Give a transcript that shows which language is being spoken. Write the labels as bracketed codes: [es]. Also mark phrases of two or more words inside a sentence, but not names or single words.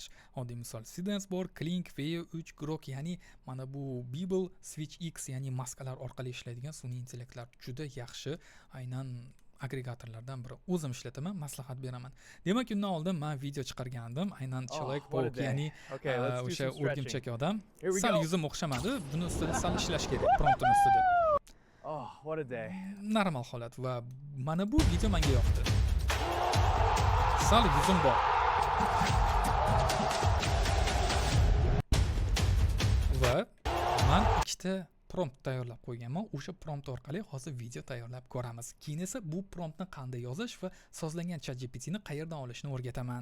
[uz] Oddiy misol Seedance bor, Kling, Veo 3, Grok, ya'ni mana bu Bibble, Switch X, ya'ni maskalar orqali ishlaydigan sun'iy intellektlar juda yaxshi, aynan agregatorlardan biri. O'zim ishlataman, maslahat beraman. Demak, undan oldin men video chiqargandim. Aynan Человек-паук, ya'ni o'sha o'rgimchak odam. Sal yuzim o'xshamadi. Buni ustida sal ishlash kerak, promptning ustida. [en] Oh, what a day. [uz] Normal holat va mana bu video menga yoqdi. Sal yuzim bor. Va men ikkita prompt tayyorlab qo'yganman. O'sha prompt orqali hozir video tayyorlab ko'ramiz. Keyin esa bu promptni qanday yozish va sozlangan ChatGPT ni qayerdan olishni o'rgataman.